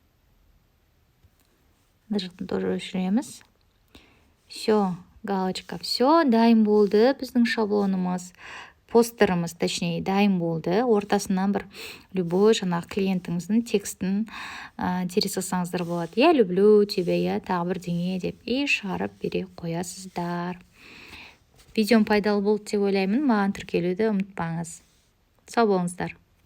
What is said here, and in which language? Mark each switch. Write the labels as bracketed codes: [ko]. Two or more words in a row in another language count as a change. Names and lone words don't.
[kk] Мына жақтан тоже өшіреміз. Все, галочка. Все, дайын болды. Біздің шаблонымыз, постеріміз, точнее, дайын болды. Ортасынан бір любой жаңағы клиентіңіздің текстін теріс қылсаңыздар болады. [ru] Я люблю тебя, [kk] я тағы бірдеңе деп шығарып бере қоясыздар. Видеом пайдалы болды деп ойлаймын. Маған тіркелуді ұмытпаңыз. Сау болыңыздар.